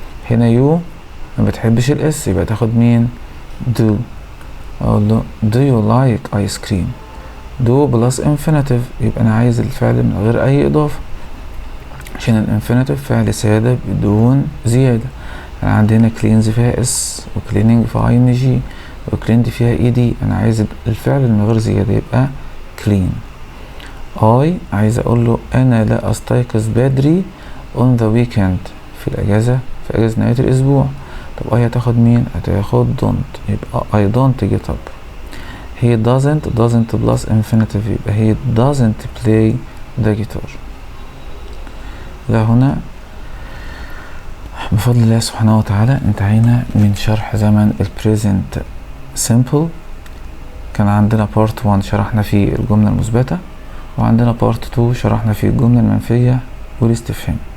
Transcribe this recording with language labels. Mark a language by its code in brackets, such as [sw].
[ar] هنا you ما بتحبش الاس يبقى تاخد مين؟ do. اقول له [en] do you like ice cream. do plus infinitive [ar] يبقى انا عايز الفعل من غير اي اضافة، عشان الانفينيتيف فعل سادة بدون زيادة. انا عندي هنا cleans فيها اس وcleaning فيها ing وcleaned فيها ايدي، انا عايز الفعل من غير زيادة يبقى clean. عايز اقول له انا لا استيقظ بدري [en] on the weekend [ar] في الاجازة، في اجازة نهاية الاسبوع. طب هتاخد مين؟ هتاخد don't يبقى [en] I don't get up. he doesn't plus infinitive يبقى he doesn't play the guitar. [ar] هنا بفضل الله سبحانه وتعالى انتهينا من شرح زمن البريزنت simple. كان عندنا part 1 شرحنا فيه الجملة المثبتة، وعندنا part 2 شرحنا فيه الجملة المنفية والاستفهام.